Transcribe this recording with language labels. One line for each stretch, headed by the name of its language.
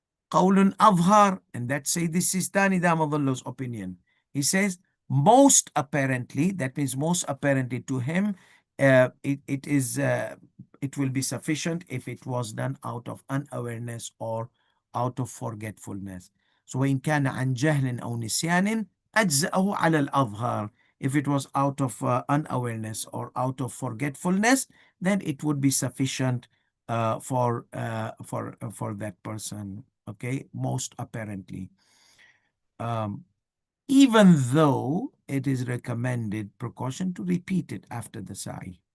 Arabic: Qawlun Avhar,
English: and that's Sayyid S Sistani Dz opinion. He says, most apparently, that means most apparently to him, it will be sufficient if it was done out of unawareness or out of forgetfulness.
Arabic: So وإن كان عن جهل أو نسيان أجزأه على الأظهر.
English: If it was out of unawareness or out of forgetfulness, then it would be sufficient for that person. Okay, most apparently. Even though it is recommended precaution to repeat it after the sa'i.